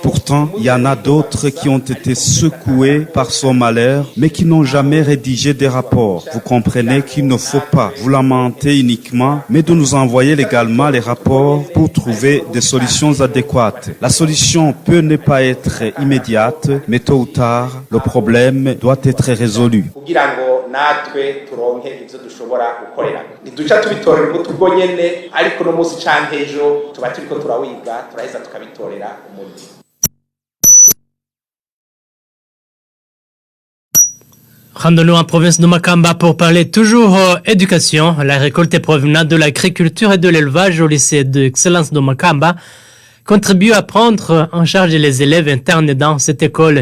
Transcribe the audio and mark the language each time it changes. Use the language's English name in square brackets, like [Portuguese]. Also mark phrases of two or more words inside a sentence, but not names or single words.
[French] Pourtant, il y en a d'autres qui ont été secoués par son malheur, mais qui n'ont jamais rédigé des rapports. Vous comprenez qu'il ne faut pas vous lamenter uniquement, mais de nous envoyer légalement les rapports pour trouver des solutions adéquates. La solution peut ne pas être immédiate, mais tôt ou tard, le problème doit être résolu. [Rundi] natwe turonke ivyo dushobora gukorera ntiduca tubitorera umuti ubwo nyene ariko no musi canke ejo tuba turiko turawiga turaheza tukabitorera umuti. [French] Rendons-nous en province de Makamba pour parler toujours éducation. La récolte provenant de l'agriculture et de l'élevage au lycée d'excellence de Makamba contribue à prendre en charge les élèves internes dans cette école.